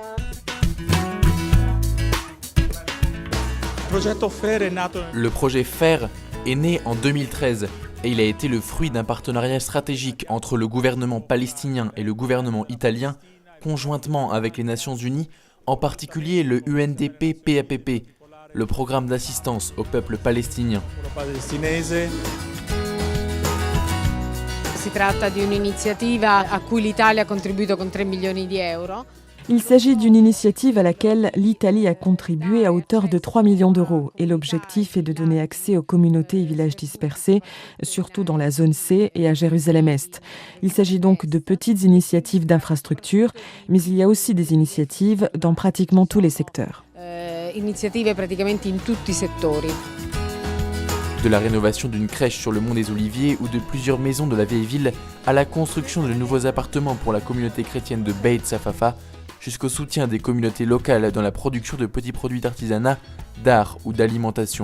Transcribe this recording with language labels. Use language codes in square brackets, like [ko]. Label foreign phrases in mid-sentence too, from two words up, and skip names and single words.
[fr] Le projet FAIR est né en 2013 et il a été le fruit d'un partenariat stratégique entre le gouvernement palestinien et le gouvernement italien, conjointement avec les Nations Unies, en particulier le UNDP-PAPP, le programme d'assistance au peuple palestinien. [it] Si tratta di un'iniziativa a cui l'Italia ha contribuito con 3 milioni di euro. [fr] Il s'agit d'une initiative à laquelle l'Italie a contribué à hauteur de 3 millions d'euros et l'objectif est de donner accès aux communautés et villages dispersés, surtout dans la zone C et à Jérusalem-Est. Il s'agit donc de petites initiatives d'infrastructure, mais il y a aussi des initiatives dans pratiquement tous les secteurs. [it] Iniziative praticamente in tutti i settori. [fr] De la rénovation d'une crèche sur le mont des Oliviers ou de plusieurs maisons de la vieille ville à la construction de nouveaux appartements pour la communauté chrétienne de Beit Safafa, jusqu'au soutien des communautés locales dans la production de petits produits d'artisanat, d'art ou d'alimentation.